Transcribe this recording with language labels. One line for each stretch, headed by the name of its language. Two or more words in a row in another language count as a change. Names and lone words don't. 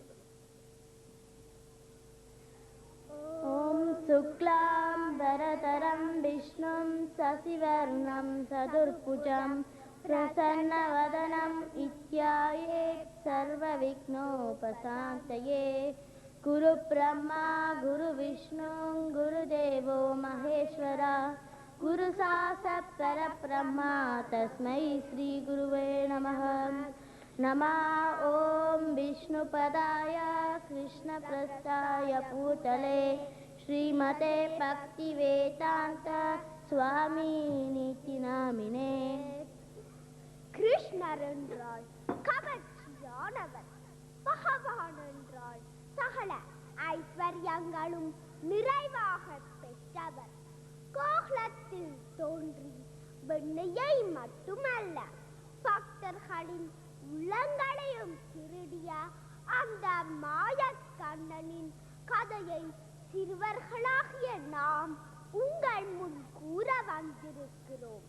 Sanskrit: ओं शुक्लां वरधरं विष्णुं शशिवर्णं चतुर्भुजं प्रसन्नवदनं इत्याये सर्व विघ्नोपशान्तये गुरु ब्रह्मा गुरु विष्णु गुरुदेवो महेश्वरा गुरु साक्षात् परब्रह्म तस्मै श्री गुरुवे नमः। नमः ओम विष्णुपदाय कृष्णप्रस्थाय भूतले श्रीमते भक्तिवेदांत स्वामी नामिने।
Tamil: கிருஷ்ணர் என்றால் கவர்ச்சியானவர், பகவான் என்றால் சகல ஐஸ்வர்யங்களும் நிறைவாக பெற்றவர். கோகுலத்தில் தோன்றி வெண்ணையை மட்டுமல்ல பக்தர்களின் உள்ளங்களையும் திருடிய அந்த மாயக்கண்ணனின் கதையை சிறுவர்களாகிய நாம் உங்கள் முன் கூற வந்திருக்கிறோம்.